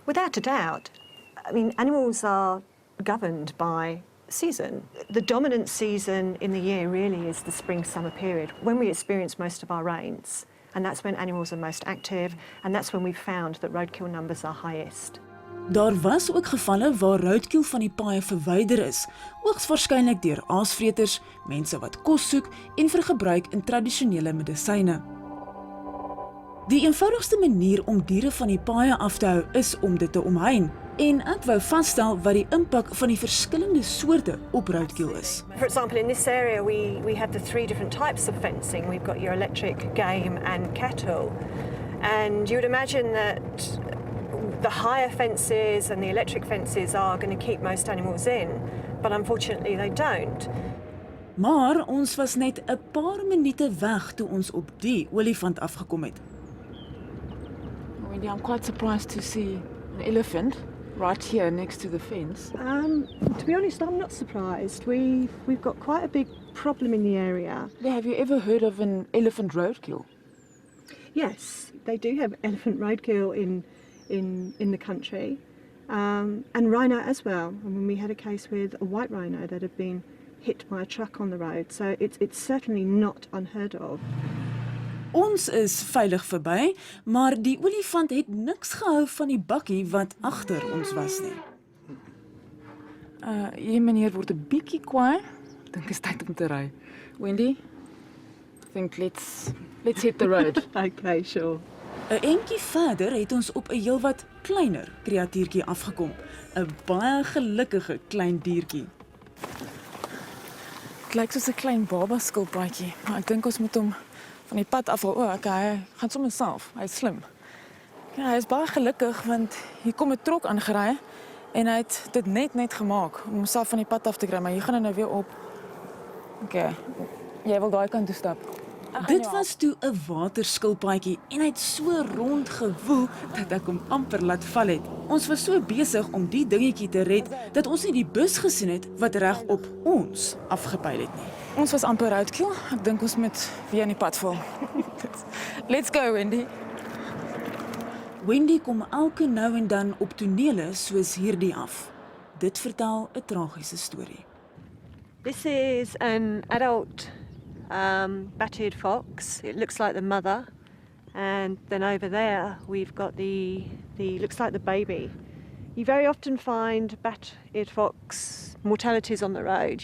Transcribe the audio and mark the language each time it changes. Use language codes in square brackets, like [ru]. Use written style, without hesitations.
[en] Without a doubt. I mean, animals are governed by season. The dominant season in the year really is the spring-summer period, when we experience most of our rains. And that's when animals are most active, and that's when we've found that roadkill numbers are highest. [af] Daar was ook gevalle waar roadkill van die paaie verwyder is, hoogstwaarskynlik deur aasvreters, mense wat kos soek en vir gebruik in tradisionele medisyne. Die eenvoudigste manier om diere van die paaie af te hou is om dit te omhein, en ek wou vasstel wat die impak van die verskillende soorte op roadkill is. [en] For example, in this area we have the 3 different types of fencing. We've got your electric, game and cattle. And you would imagine that the higher fences and the electric fences are going to keep most animals in, but unfortunately they don't. [af] Maar ons was net 'n paar minute weg toe ons op die olifant afgekom het. [en] Wendy, I'm quite surprised to see an elephant right here next to the fence. To be honest, I'm not surprised. We've got quite a big problem in the area. Have you ever heard of an elephant roadkill? Yes, they do have elephant roadkill in the country, and rhino as well. I mean, we had a case with a white rhino that had been hit by a truck on the road, so it's certainly not unheard of. [af] Ons is veilig verby, maar die olifant het niks gehou van die bakkie wat agter ons was nie. Hier meneer word 'n bietjie kwaai. Dink is tyd om te ry. [en] Wendy, I think let's hit the road. Okay, sure. [af] 'n Entjie verder het ons op 'n heelwat kleiner kreatuurtjie afgekom. 'n Baie gelukkige klein diertjie. Dit lyk soos 'n klein baba skilpaadjie, maar ek dink ons moet hom van die pad afhaal. O, okay, hy gaan sommer self. Hy's slim. Ja, hy is baie gelukkig want hier kom 'n trok aangery en hy het dit net gemaak om homself van die pad af te kry, maar hier gaan hy nou weer op. Okay. Jy wil daai kant toe stap. Dit was toe 'n waterskilpaadjie en hy het so rond gewoel dat ek hom amper laat val het. Ons was so besig om die dingetjie te red dat ons nie die bus gesien het wat reg op ons afgepyl het nie. Ons was amper roadkill. Ek dink ons moet weer aan die pad val. [en] Let's go, Wendy. [af] Wendy kom elke nou en dan op tonele soos hierdie af. Dit vertel 'n tragiese storie. [en] This is an adult bat-eared fox. It looks like the mother, and then over there we've got the looks like the baby. You very often find bat-eared fox mortalities on the road.